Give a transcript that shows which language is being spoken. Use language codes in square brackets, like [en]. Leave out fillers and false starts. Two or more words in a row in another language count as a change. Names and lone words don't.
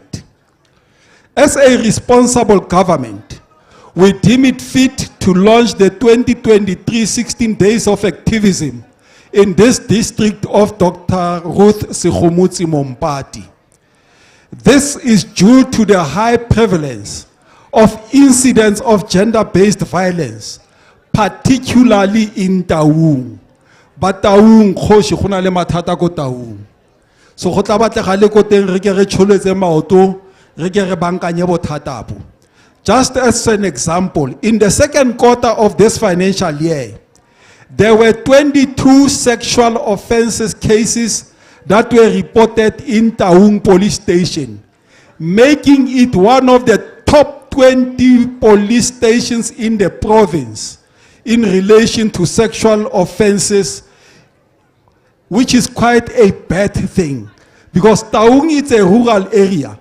[en] As a responsible government, we deem it fit to launch the 2023 16 Days of Activism in this district of Dr. Ruth Sekgomotsi Mompati. This is due to the high prevalence of incidents of gender-based violence, particularly in Taung. [tn] But Taung, khoshi khona le mathata ko Taung. So go tla batlega le ko teng re ke re tsholetse maoto. [en] Just as an example, in the second quarter of this financial year, there were 22 sexual offenses cases that were reported in Taung police station, making it one of the top 20 police stations in the province in relation to sexual offenses, which is quite a bad thing, because Taung is a rural area.